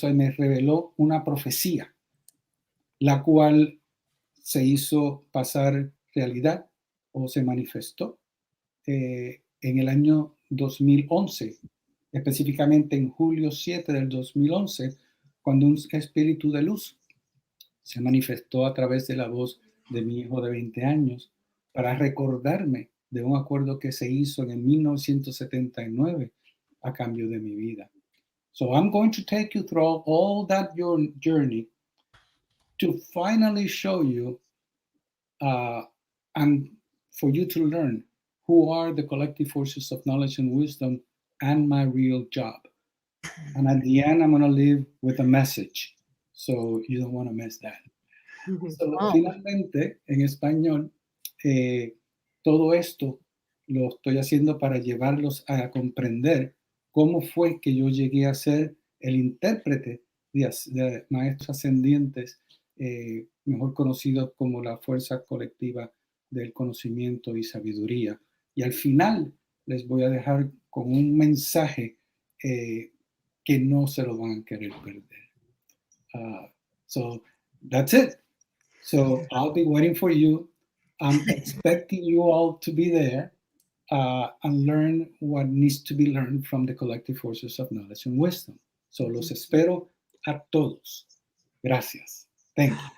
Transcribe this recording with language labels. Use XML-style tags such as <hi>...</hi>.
<es>reveló una profecía, la cual se hizo pasar realidad o se manifestó en el año 2011, específicamente en julio 7 del 2011, cuando un espíritu de luz se manifestó a través de la voz de mi hijo de 20 años para recordarme de un acuerdo que se hizo en el 1979 a cambio de mi vida.</es> <en>So I'm going to take you through all that your journey to finally show you and for you to learn who are the collective forces of knowledge and wisdom and my real job. And at the end, I'm going to leave with a message. So you don't want to miss that.</en> <es>So, finalmente, en español, todo esto lo estoy haciendo para llevarlos a comprender cómo fue que yo llegué a ser el intérprete de maestros ascendientes, mejor conocidos como la fuerza colectiva del conocimiento y sabiduría. Y al final les voy a dejar con un mensaje que no se lo van a querer perder.</es> <en>So that's it. So I'll be waiting for you. I'm expecting you all to be there and learn what needs to be learned from the collective forces of knowledge and wisdom.</en> <es>So los espero a todos. Gracias.</es> <en>Thank you.</en>